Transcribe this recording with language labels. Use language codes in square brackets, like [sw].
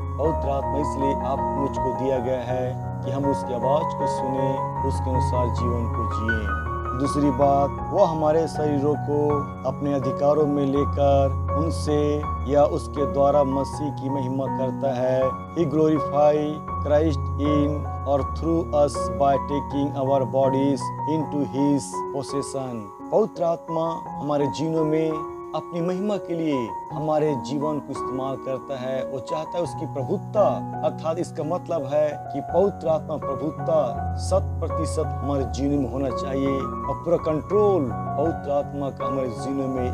[hi] पवित्र आत्मा इसलिए आप मुझको दिया गया है कि हम उसकी आवाज को सुने, उसके अनुसार जीवन को जिए। दूसरी बात, वो हमारे शरीरों को अपने अधिकारों में लेकर उनसे या उसके द्वारा मसीह की महिमा करता है। [en] He glorify Christ in or through us by taking our bodies into His possession। [hi] पवित्र आत्मा हमारे जीवनों में अपनी महिमा के लिए हमारे जीवन को इस्तेमाल करता है। वो चाहता है उसकी प्रभुत्ता, अर्थात इसका मतलब है कि पवित्र आत्मा प्रभुत्ता 100% हमारे जीवन में होना चाहिए और पूरा कंट्रोल पवित्र आत्मा का हमारे जीवन में।